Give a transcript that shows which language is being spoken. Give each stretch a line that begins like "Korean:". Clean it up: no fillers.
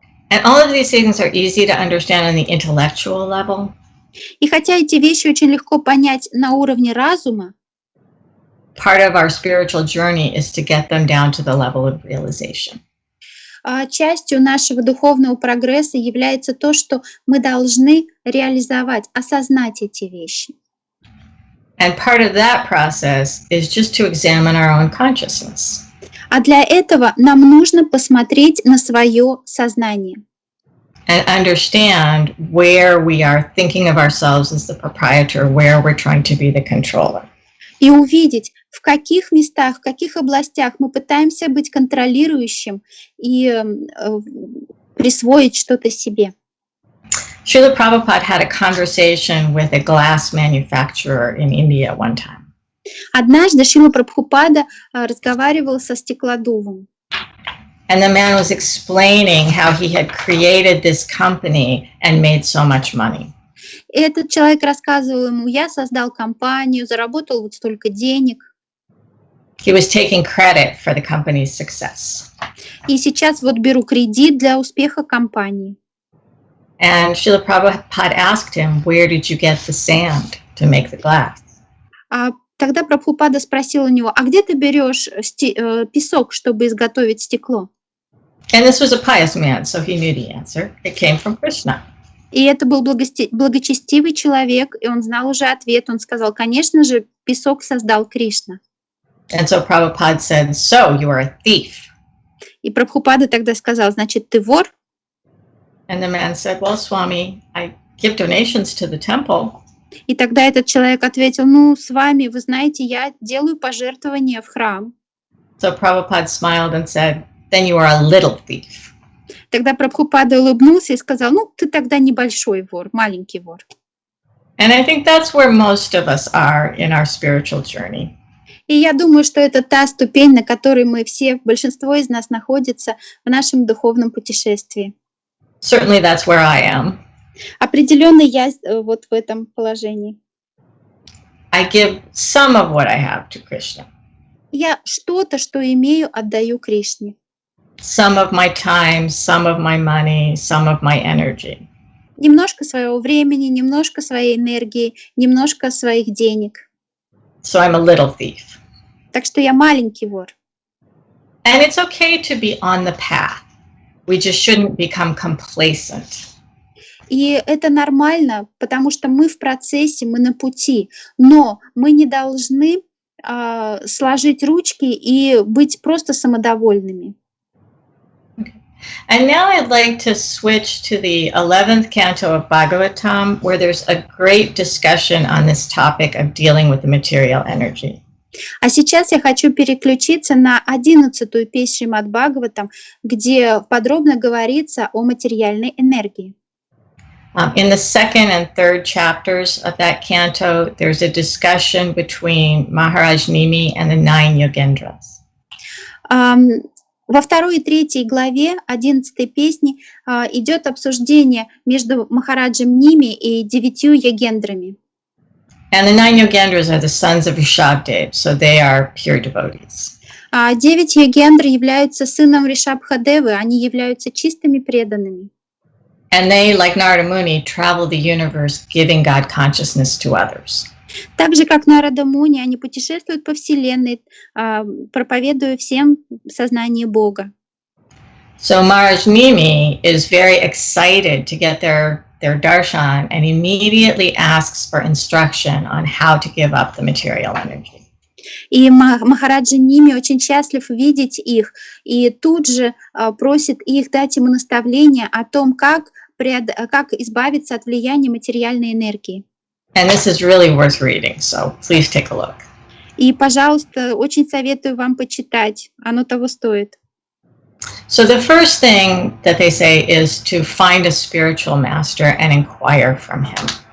English: And all of these things are easy to understand on the intellectual level.
Russian: И хотя эти вещи очень легко понять на уровне разума,
English: part of our spiritual journey is to get them down to the level of realization.
Russian: Частью нашего духовного прогресса является то, что мы должны реализовать, осознать эти вещи.
English: And part of that process is just to examine our own consciousness.
Russian: А для этого нам нужно посмотреть на свое сознание.
English: And understand where we are thinking of ourselves as the proprietor, where we're trying to be the controller.
Russian: И увидеть, в каких местах, в каких областях мы пытаемся быть контролирующим и присвоить что-то себе.
English: Srila Prabhupada had a conversation with a glass manufacturer in India one time.
Russian: Однажды Шрила Прабхупада разговаривал со стеклодувом.
English: And the man was explaining how he had created this company and made so much money.
Russian: И этот человек рассказывал ему: я создал компанию, заработал вот столько денег.
English: He was taking credit for the company's success.
Russian: И сейчас вот беру кредит для успеха компании.
English: And Srila Prabhupada asked him, where did you get the sand to make the glass?
Russian: А тогда Прабхупада спросил у него: а где ты берешь песок, чтобы изготовить стекло?
English: And this was a pious man, so he knew the answer. It came from Krishna.
Russian: И это был благочестивый человек, и он знал уже ответ. Он сказал: конечно же, песок создал Кришна.
English: And so Prabhupada said, so you are a thief.
Russian: И Прабхупада тогда сказал: значит, ты вор?
English: And the man said, well, Swami, I give donations to the temple.
Russian: И тогда этот человек ответил: ну, с вами, вы знаете, я делаю пожертвования в храм.
English: So Prabhupada smiled and said, then you are a little thief.
Russian: Тогда Прабхупада улыбнулся и сказал: ну, ты тогда небольшой вор, маленький вор.
English: And I think that's where most of us are in our spiritual journey.
Russian: И я думаю, что это та ступень, на которой мы все, большинство из нас находится в нашем духовном путешествии.
English: Certainly that's where I am.
Russian: Определенно я вот в этом положении.
English: I give some of what I have to Krishna.
Russian: Я что-то, что имею, отдаю Кришне.
English: Some of my time, some of my money, some of my energy.
Russian: Немножко своего времени, немножко своей энергии, немножко своих денег.
English: So I'm a little thief.
Russian: Так что я маленький вор.
English: And it's okay to be on the path. We just shouldn't become complacent.
Russian: И это нормально, потому что мы в процессе, мы на пути. Но мы не должны сложить ручки и быть просто самодовольными.
English: And now I'd like to switch to the 11th canto of Bhagavatam, where there's a great discussion on this topic of dealing with the material energy.
Russian: А сейчас я хочу переключиться на 11-ю песню Шримад Бхагаватам, где подробно говорится о материальной энергии.
English: In the second and third chapters of that canto, there's a discussion between Maharaj Nimi and the 9 Yogendras.
Russian: Во второй и третьей главе 11-й песни идет обсуждение между Махараджем Ними и 9 йогендрами.
English: And the 9 Yogendras are the sons of Rishabdev, so they are pure devotees.
Russian: 9 йогендр являются сыном Ришабхадевы, они являются чистыми преданными.
English: And they, like Narada Muni, travel the universe giving God consciousness to others.
Russian: Так же, как Нарада Муни, они путешествуют по Вселенной, проповедуя всем сознание Бога.
English: So Maharaj Mimi is very excited to get their darshan and immediately asks for instruction on how to give up the material energy.
Russian: И Махараджа Ними очень счастлив видеть их, и тут же просит их дать ему наставление о том, как избавиться от влияния материальной энергии.
English: And this is really worth reading, so please take a look.
Russian: И, пожалуйста, очень советую вам почитать, оно того стоит.
English: So the first thing that they say is to find a spiritual master and inquire from him.